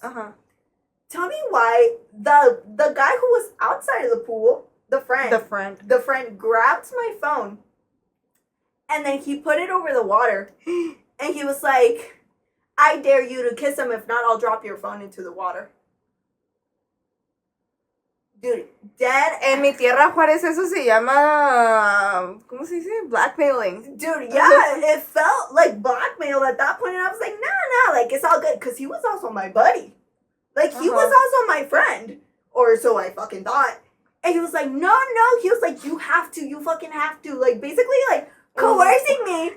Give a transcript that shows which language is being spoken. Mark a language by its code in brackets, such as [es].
[en] Tell me why the guy who was outside of the pool, the friend grabbed my phone and then he put it over the water and he was like, I dare you to kiss him, if not I'll drop your phone into the water. Dude, dead. [es] En mi tierra Juárez eso se llama, ¿cómo se dice? [en] Blackmailing. Dude, yeah, it felt like blackmail at that point, and I was like, nah, like, it's all good, because he was also my buddy. Like, he was also my friend, or so I fucking thought. And he was like, no, he was like, you fucking have to, like, basically, like, coercing me.